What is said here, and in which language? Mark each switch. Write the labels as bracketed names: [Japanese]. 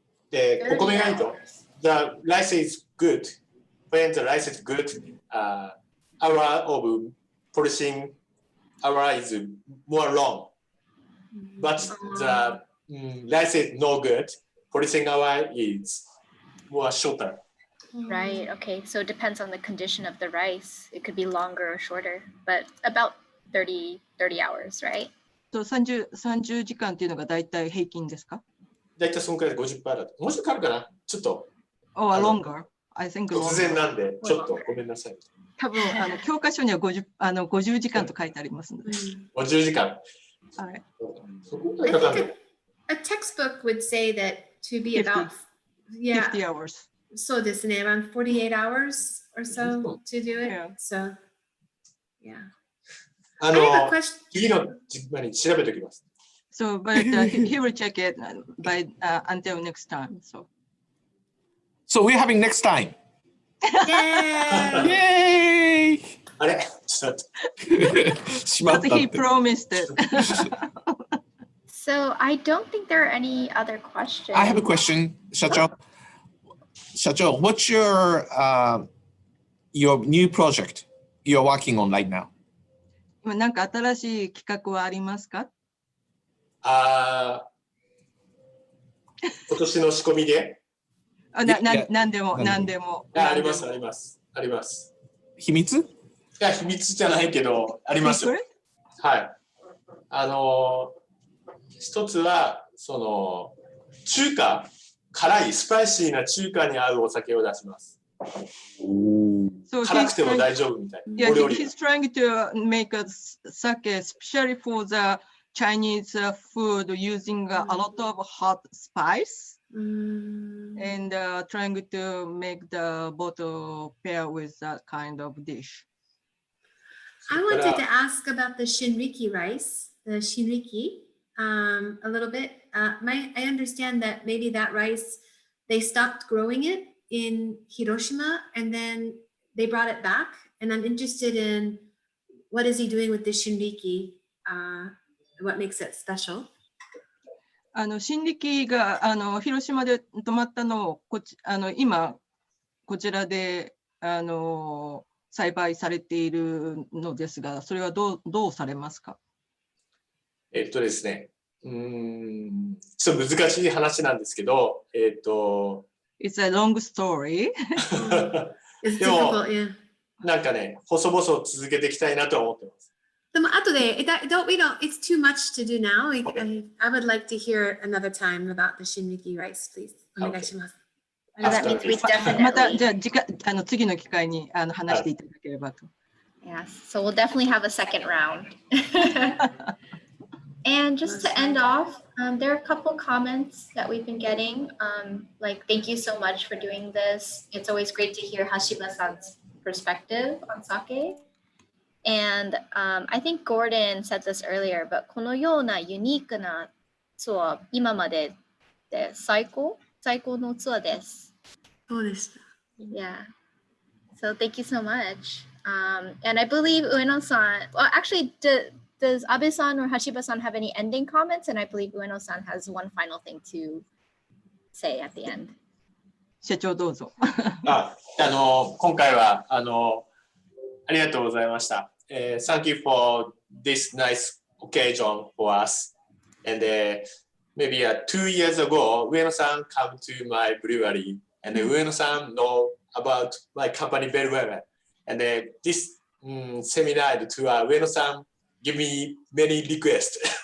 [Japanese] で、お米がいいと、 [English] the rice is good. When the rice is good, hour of polishing hour is more long. But the rice is no good. Polishing hour is more shorter. Right. Okay. So it depends on the condition of the rice. It could be longer or shorter, but about 30 hours, right? [Japanese] 30時間っていうのが大体平均ですか？大体そのくらいで 50% だと。もうちょっとかかるかな？ちょっと。 [English] Oh, longer. I think longer. [Japanese] 突然なんで、ちょっとごめんなさい。多分教科書には50時間と書いてありますので。 50時間。はい。 [English] I think a textbook would say that to be about 50 hours. [Japanese] そうですね、 [English] around 48 hours or so to do it. So, yeah. [Japanese] 次の前に調べておきます。 [English] So, but he will check it by until next time. So we're having next time. Yay! Yay! [Japanese] あれちょっと。しまったっ [English] But he promised it. So I don't think there are any other questions. I have a question, 社長。 社長, what's your new project you're working on right now? [Japanese] 今なんか新しい企画はありますか？今年の仕込みで何でも。あります。秘密？いや、秘密じゃないけど、ありますよ。はい。一つは、中華、辛い、スパイシーな中華に合うお酒を出します。辛くても大丈夫みたいな。 [English] Yeah, he's trying to make a sake especially for the Chinese food using a lot of hot spice and trying to make the bottle pair with that kind of dish. I wanted to ask about the Shinriki rice, the Shinriki, a little bit. I understand that maybe that rice, they stopped growing it in Hiroshima and then they brought it back. And I'm interested in what is he doing with the Shinriki? What makes it special? [Japanese] 新力が広島で止まったのを今こちらで栽培されているのですが、それはどうされますか？ですね、ちょっと難しい話なんですけど、 [English] It's a long story. [Japanese] でもなんかね、細々続けていきたいなとは思ってます。でも後で、 [English] it's too much to do now. I would like to hear another time about the Shinriki rice, please. [Japanese] お願いします。 [English] That means we definitely. [Japanese] またじゃあ次の機会に話していただければと。 [English] Yes, so we'll definitely have a second round. And just to end off, there are a couple comments that we've been getting. Like, thank you so much for doing this. It's always great to hear Hashiba-san's perspective on sake. And I think Gordon said this earlier, but [Japanese] このようなユニークなツアー、今までで最高のツアーです。そうでした。 [English] Yeah. So thank you so much. And I believe Ueno-san, well, actually, does Abe-san or Hashiba-san have any ending comments? And I believe Ueno-san has one final thing to say at the end. [Japanese] 社長どうぞ。今回はありがとうございました。 [English] Thank you for this nice occasion for us. And maybe 2 years ago, Ueno-san came to my brewery, and Ueno-san know about my company very well. And this seminar and tour, Ueno-san give me many requests.